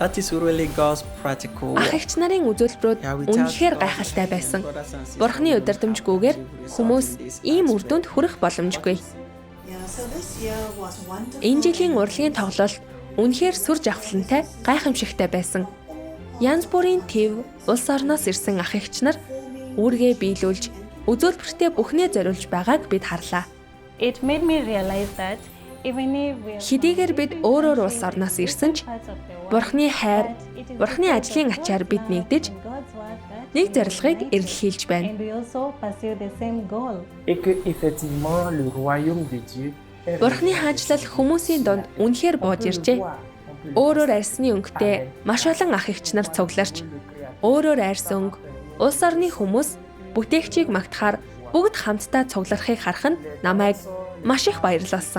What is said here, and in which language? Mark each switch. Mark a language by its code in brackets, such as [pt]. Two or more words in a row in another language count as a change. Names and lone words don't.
[en] That is really God's practical [mn] Ах эгч нарын үзүүлбэрүүд үнэхээр гайхалтай байсан. Бурхны удирдамжгүйгээр хүмүүс ийм үр дүнд хүрэх боломжгүй. Энэ жилийн урлагийн тоглолт үнэхээр сүр жавхлантай, гайхамшигтай байсан. Янз бүрийн төв, улс орноос ирсэн ах эгч нар үүргээ биелүүлж, үзүүлбэртээ бүхнээ зориулж байгааг бид харлаа. [en] It made me realize that even if we are [mn] Хэдийгээр бид өөр улс орноос ирсэн ч Бурхны хайр, Бурхны ажлын ачаар бид нэгдэж нэг зорилгыг эрэлхийлж байна. [en] and we also pursue the same goal. [fr] Et que effectivement le royaume de Dieu est [mn] Бурхны хаанчлал хүмүүсийн донд үнэхээр бууж иржээ. Өөрөөр арьсны өнгөтэй маш олон ах эгч нар цугларч, өөрөөр арьс өнгө, улс орны хүмүүс бүтээгчийг магтахаар бүгд хамтдаа цугларахыг харах нь намайг маш их баярлуулсан.